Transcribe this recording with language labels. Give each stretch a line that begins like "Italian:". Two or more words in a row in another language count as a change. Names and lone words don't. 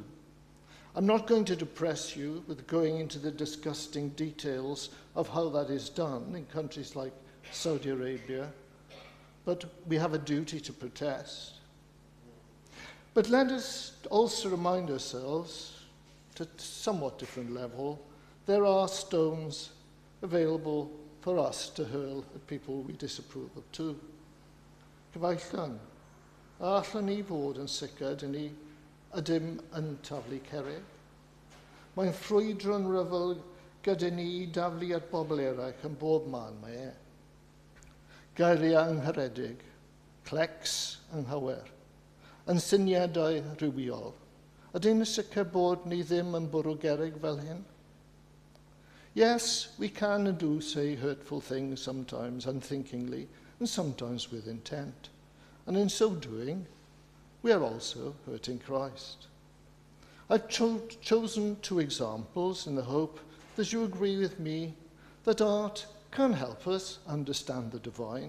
English: I'm not going to depress you with going into the disgusting details of how that is done in countries like Saudi Arabia, but we have a duty to protest. But let us also remind ourselves, to a somewhat different level, there are stones available for us to hurl at people we disapprove of too.
Welsh: Cyfeillion, a allan ni fod yn sicr dyn ni ydym yn taflu cerrig. Mae'n ffrwydro'n ryfel gyda ni i daflu at bobl eraill yn bob man mae e. Geiriau angharedig, clecs anghywir, yn syniadau rhywiol. Ydyn yn sicr bod ni ddim yn bwrw gerrig fel hyn?
English: Yes, we can and do say hurtful things sometimes unthinkingly and sometimes with intent. And in so doing, we are also hurting Christ. I've chosen 2 examples in the hope that you agree with me that art can help us understand the divine.